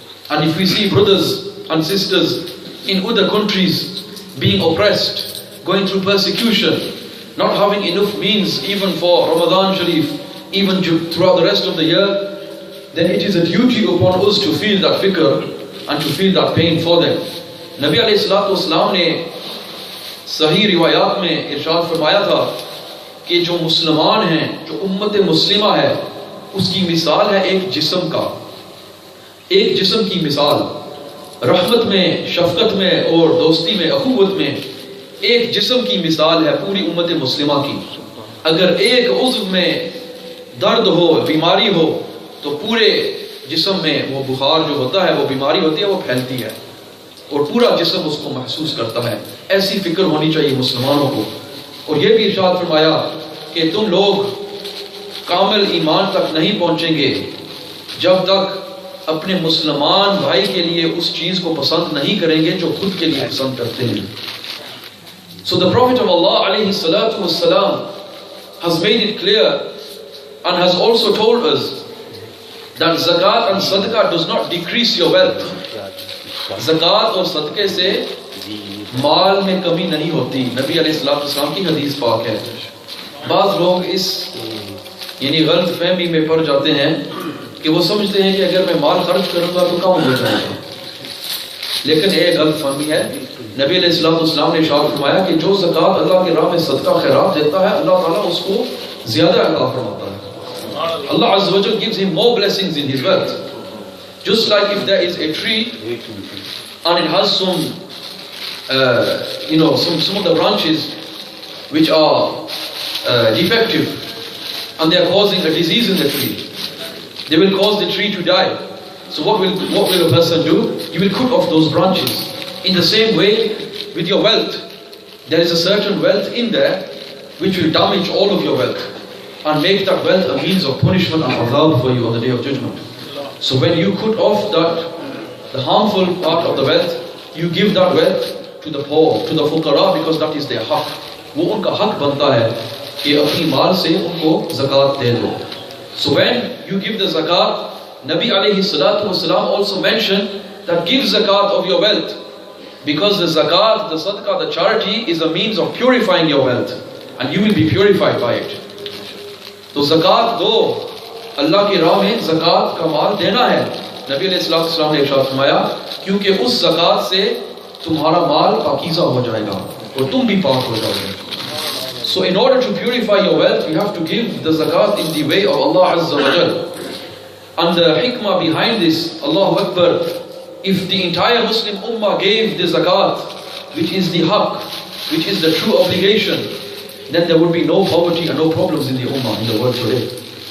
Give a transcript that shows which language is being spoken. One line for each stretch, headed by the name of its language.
English: And if we see brothers and sisters in other countries being oppressed, going through persecution, not having enough means even for Ramadan Sharif, even throughout the rest of the year, then it is a duty upon us to feel that fikr and to feel that pain for them.
Hindi: Nabi alayhi salatu wasalam ne सही रिवायात में इरशाद फरमाया था कि जो मुसलमान हैं, जो उम्मत मुस्लिमा है, उसकी मिसाल है एक जिस्म का, एक जिस्म की मिसाल। रहमत में, शफकत में और दोस्ती में, अखुवत में एक जिस्म की मिसाल है पूरी उम्मत मुस्लिमा की। अगर एक उज़्व में दर्द हो, बीमारी हो, तो पूरे जिस्म में वो बुखार जो होता है, वो बीमारी होती है, वो फैलती है और पूरा जिस्म उसको महसूस करता है। ऐसी फिक्र होनी चाहिए मुसलमानों को। और ये भी इरशाद फरमाया कि तुम लोग कामिल ईमान तक नहीं पहुंचेंगे जब तक अपने मुसलमान भाई के लिए उस चीज को पसंद नहीं करेंगे जो खुद के लिए पसंद करते हैं।
English: So the Prophet of Allah alayhi salatu wassalam has made it clear and has also told us that zakat and sadaqah does not decrease your wealth.
Hindi: zakat और सदक़े से माल में कमी नहीं होती। नबी अलैहि सल्लल्लाहु अलैहि वसल्लम की हदीस पाक है। बाज़ लोग इस यानी गलत फहमी में पड़ जाते हैं कि वो समझते हैं कि अगर मैं माल खर्च करूंगा तो कम हो जाएगा, लेकिन ये गलत फहमी है। नबी अलैहिस्सलाम ने इरशाद फरमाया कि जो ज़कात अल्लाह की राह में सदका खैरात देता है, अल्लाह ताला उसको ज़्यादा अता फरमाता है।
English: Allah Azza wa Jalla gives him more blessings in his wealth. Just like if there is a tree and it has some of the branches which are defective and they are causing a disease in the tree, they will cause the tree to die. So what will a person do? You will cut off those branches. In the same way with your wealth, there is a certain wealth in there which will damage all of your wealth and make that wealth a means of punishment and azab for you on the day of judgment. So when you cut off the harmful part of the wealth, you give that wealth to the poor, to the fuqara, because that is their haq.
Hindi: वो उनका हक बनता है कि अपनी माल से उनको ज़कात दे दो.
English: So when you give the zakat, Nabi alayhi salatu wasalam also mentioned that give zakat of your wealth, because the zakat, the sadaqah, the charity is a means of purifying your wealth and you will be purified by it.
Hindi: तो zakat दो, अल्लाह की राह में zakat का माल देना है। नबी अलैहि सल्लल्लाहु अलैहि वसल्लम ने इरशाद फरमाया, क्योंकि उस zakat से तुम्हारा माल पाकीज़ा हो जाएगा और तुम भी पाक हो जाओगे।
English: So in order to purify your wealth, you have to give the zakat in the way of Allah Azza wa Jal. And the hikmah behind this, Allahu Akbar, if the entire Muslim Ummah gave the zakat, which is the haqq, which is the true obligation, then there would be no poverty and no problems in the Ummah, in the world today.